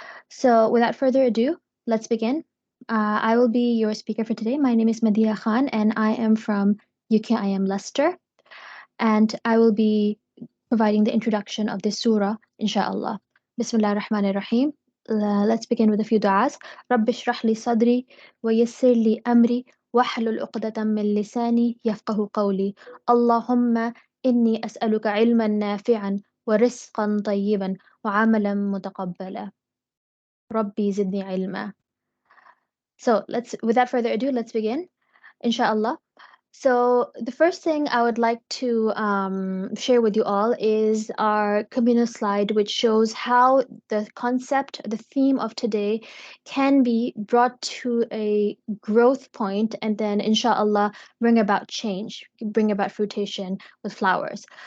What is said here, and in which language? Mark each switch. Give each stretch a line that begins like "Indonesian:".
English: So, without further ado, let's begin. I will be your speaker for today. My name is Madiha Khan, and I am from UKIM Leicester, and I will be providing the introduction of this surah, inshallah. Bismillah ar-Rahman ar-Rahim. Let's begin with a few du'as.
Arabic: رب اشرح لي صدري ويسر لي أمري واحلل عقدة من لساني يفقه قولي اللهم إني أسألك علما نافعا ورزقا طيبا وعملا متقبلا ربي زدني علما.
English: So without further ado, let's begin, inshallah. So the first thing I would like to share with you all is our communal slide, which shows how the concept, the theme of today can be brought to a growth point and then, inshallah, bring about change, bring about fruition with flowers.